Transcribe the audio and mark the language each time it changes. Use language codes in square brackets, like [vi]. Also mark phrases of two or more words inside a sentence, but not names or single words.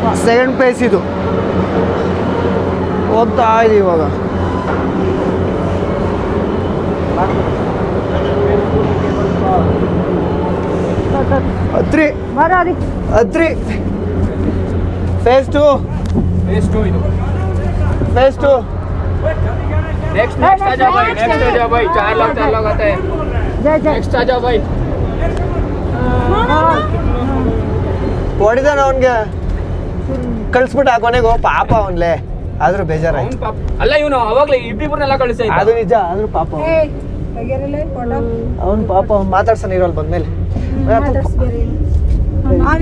[en] second place [kn] ಇದು. ಹೋಗ್ತಾ ಇದೀವಿ ಇವಾಗ. ಹತ್ರಿ ಫೇಸ್ 2 ಇದು ಫೇಸ್ 2 [hi] नेक्स्ट आ जाओ भाई, नेक्स्ट आ जाओ भाई, 4 लोग आते हैं, नेक्स्ट आ जाओ भाई. [kn] ಹೊಡಿದಾನ ಅವನ್ಗೆ ಕಳ್ಸ್ಬಿಟ್ಟು ಕೊನೆಗೂ ಪಾಪ ಅವನ್ಲೆ. ಆದ್ರೂ ಬೇಜಾರಾಯ್ತು. ಅಲ್ಲ ಇವನು ಅವಾಗ್ಲೇ ಇಬ್ಬಿಬ್ರನ್ನೆಲ್ಲ ಕಳಿಸ್ತಾ ಇದ್ದ. ಅದು ನಿಜ, ಆದ್ರೂ ಪಾಪ ಅವನ್ ಪಾಪ ಅವ್ನು ಮಾತಾಡ್ಸೋಣ ಇರೋಲ್ ಬಂದ್ಮೇಲೆ.